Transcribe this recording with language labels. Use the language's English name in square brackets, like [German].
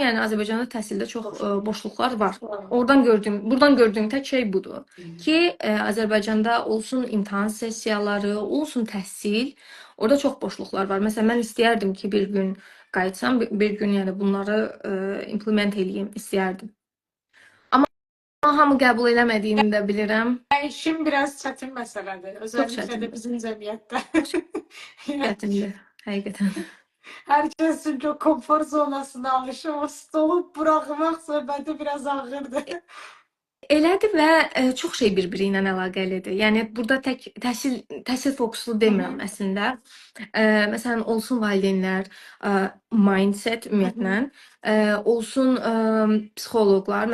[Azerbaijani] Yəni Azərbaycanda təhsildə çox boşluqlar var. Buradan gördüyüm tək şey budur ki, Azərbaycanda olsun imtahan sessiyaları, olsun təhsil, orada çox boşluqlar var. Məsələn, mən istəyərdim ki, bir gün qayıtsam, bir gün yəni bunları implement eləyim istəyərdim. Amma hamı qəbul eləmədiyini də bilirəm. İşim biraz çətin məsələdir. [Turkish] Özellikle de [Azerbaijani] bizim cəmiyyətdə. Çətindir, həqiqətən. [Turkish] Herkes çünkü o konfor zonasına alışır. [Azerbaijani] O stolu bırakmak söhbəti biraz ağırdır. Elədir və çox şey bir-biri ilə əlaqəlidir. Yəni burada tək təhsil fokuslu demirəm əslində. Məsələn, olsun valideynlər, mindset ümumiyyətlə, olsun psixoloqlar.